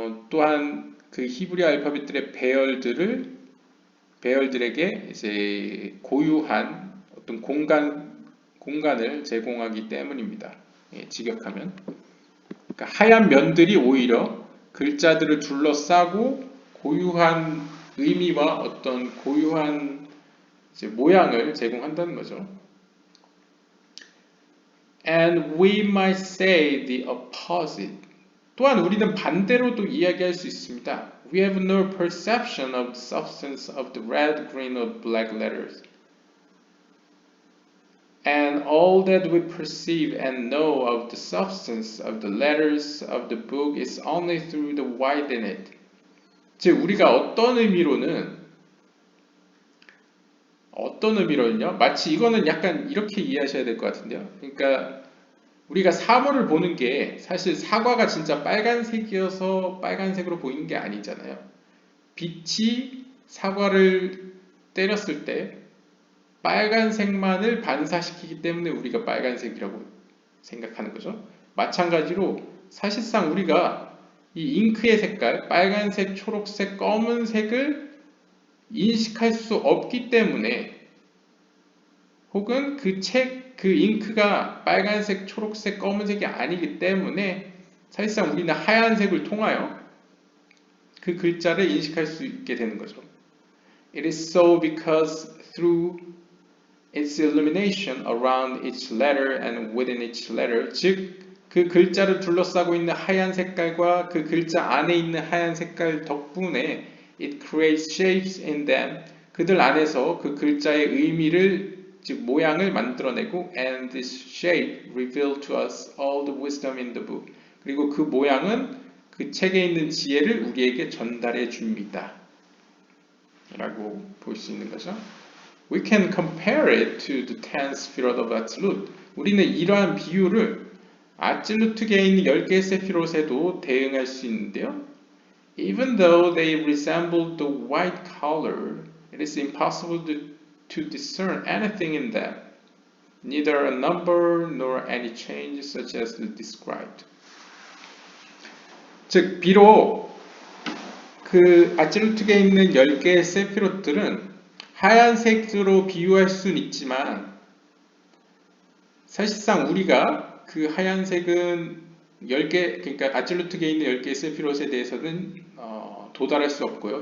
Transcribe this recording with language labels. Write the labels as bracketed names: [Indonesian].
[Korean] 또한 그 히브리 알파벳들의 배열들에게 이제 고유한 어떤 공간을 제공하기 때문입니다. 예, 직역하면 그러니까 하얀 면들이 오히려 글자들을 둘러싸고 고유한 의미와 어떤 고유한 이제 모양을 제공한다는 거죠. [English] And we might say the opposite. [Korean] 또한 우리는 반대로도 이야기할 수 있습니다. [English] We have no perception of the substance of the red, green, or black letters. And all that we perceive and know of the substance of the letters of the book is only through the white in it. [Korean] 즉, 우리가 어떤 의미로는요? 마치 이거는 약간 이렇게 이해하셔야 될 것 같은데요. 그러니까 우리가 사물을 보는 게 사실 사과가 진짜 빨간색이어서 빨간색으로 보이는 게 아니잖아요. 빛이 사과를 때렸을 때 빨간색만을 반사시키기 때문에 우리가 빨간색이라고 생각하는 거죠. 마찬가지로 사실상 우리가 이 잉크의 색깔, 빨간색, 초록색, 검은색을 인식할 수 없기 때문에 혹은 그 잉크가 빨간색, 초록색, 검은색이 아니기 때문에 사실상 우리는 하얀색을 통하여 그 글자를 인식할 수 있게 되는 거죠. [English] It is so because through its illumination around each letter and within each letter, [Korean] 즉 그 글자를 둘러싸고 있는 하얀 색깔과 그 글자 안에 있는 하얀 색깔 덕분에 [English] it creates shapes in them. [Korean] 그들 안에서 그 글자의 의미를 즉 모양을 만들어내고 [English] and this shape revealed to us all the wisdom in the book. [Korean] 그리고 그 모양은 그 책에 있는 지혜를 우리에게 전달해 줍니다. 라고 볼 수 있는 거죠. [English] We can compare it to the 10 Sefirot of Atzilut. [Korean] 우리는 이러한 비유를 아찔루트계에 있는 10개의 세피롯에도 대응할 수 있는데요. [English] Even though they resemble the white color, it is impossible to discern anything in them, neither a number nor any change such as described. [Korean] 즉, 비록 그 아찔루트계에 있는 10개의 세피롯들은 하얀색으로 비유할 수는 있지만 사실상 우리가 그 하얀색은 10개, 그러니까 아찔루트계에 있는 10개의 세피롯에 대해서는 도달할 수 없고요.